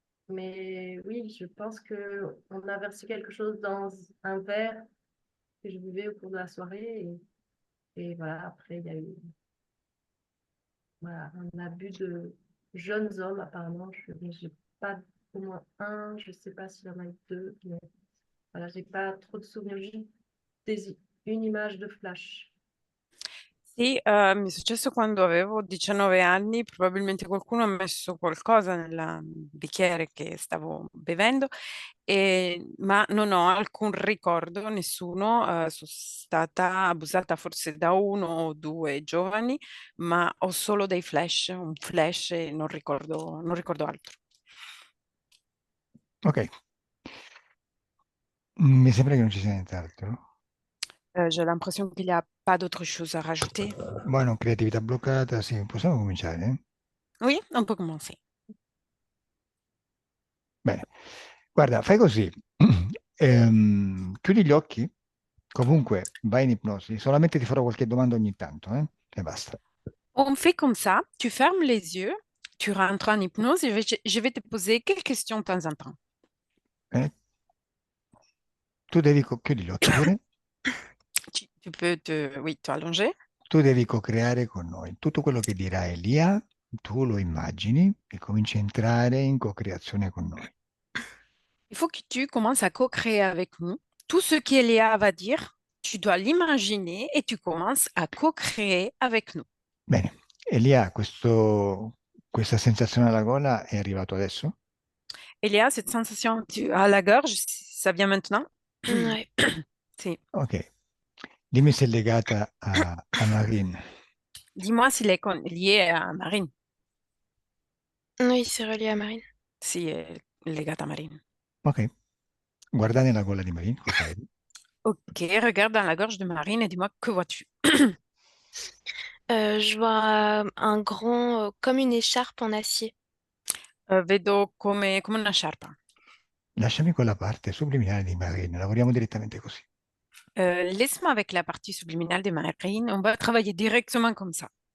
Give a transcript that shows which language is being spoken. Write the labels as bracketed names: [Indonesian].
[French] Mais oui, je pense que on a versé quelque chose dans un verre que je buvais au cours de la soirée et voilà, après il y a eu voilà, un abus de jeunes hommes apparemment. Mais j'ai pas au moins un, je sais pas s'il y en a eu deux, mais voilà, j'ai pas trop de souvenirs, juste une image de flash. [Italian] Sì, mi è successo quando avevo 19 anni, probabilmente qualcuno ha messo qualcosa nel bicchiere che stavo bevendo, ma non ho alcun ricordo, nessuno, sono stata abusata forse da uno o due giovani, ma ho solo dei flash, un flash e non ricordo altro. Ok, mi sembra che non ci sia nient'altro. [French] J'ai l'impression qu'il n'y a pas d'autre chose à rajouter. [Italian] Buono, creatività bloccata, sì, possiamo cominciare, eh? [French] Oui, on peut commencer. [Italian] Bene, guarda, fai così. Chiudi gli occhi, comunque vai in ipnosi, solamente ti farò qualche domanda ogni tanto, e basta. [French] On fait comme ça, tu fermes les yeux, tu rentres en hypnose et je vais te poser quelques questions de temps en temps. Eh? [Italian] Tu devi, chiudi gli occhi pure, [French] Tu peux oui, te allonger. [Italian] tu devi co-creare con noi. Tutto quello che dirà Elia, tu lo immagini e cominci a entrare in co-creazione con noi. [French] Il faut que tu commences à co-créer avec nous. Tout ce qu'Eléa va dire, tu dois l'imaginer et tu commences à co-créer avec nous. [Italian] Bene, Elia, questa sensazione alla gola è arrivato adesso? [French] Il y a cette sensation à la gorge, ça vient maintenant? Ouais. [Italian] Sì. Ok. Dimmi se è legata a Marine. [French] Dis-moi s'il est lié à Marine. Oui, c'est relié à Marine. [Italian] Sì, è legato a Marine. Ok. Guarda nella gola di Marine, cosa vedi? [French] Ok, regarde dans la gorge de Marine et dis-moi que vois-tu? Je vois un grand, comme une écharpe en acier. [Italian] Vedo come una sciarpa. Lasciami con la parte subliminale di Marine, lavoriamo direttamente così. [French] Laisse-moi avec la partie subliminale de Marine. On va travailler directement comme ça.